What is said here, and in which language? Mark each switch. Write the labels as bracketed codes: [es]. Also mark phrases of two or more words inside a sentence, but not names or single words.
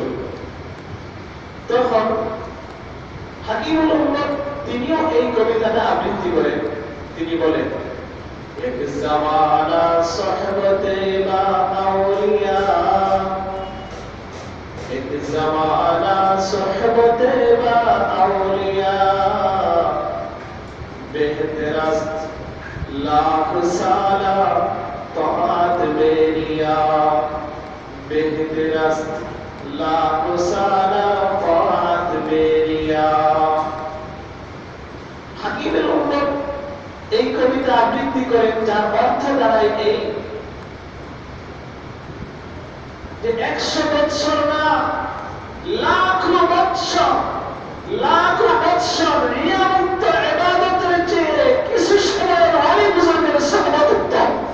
[bn] তখন হাকিমুল উম্মত তিনিও এই কবিতাটা আবৃত্তি করেন। তিনি বলেন, [fa] یک زمانه صحبتی با اولیا, یک زمانه صحبتی با اولیا, بهترست لاکھ ساله طاعت بی‌ریا، بهترست لاکھ ساله طاعت بی‌ریا. [bn] হাকিমের উম্মত এই কবিতা আবৃত্তি করেন, যার অর্থ দাঁড়ায় এই যে 100 বৎসর না, লাখ বৎসর, লাখ বৎসর রিয়ামুক্ত ইবাদতের চেয়ে কিছু সময়ের ওলি বুজুর্গের সোহবত উত্তম।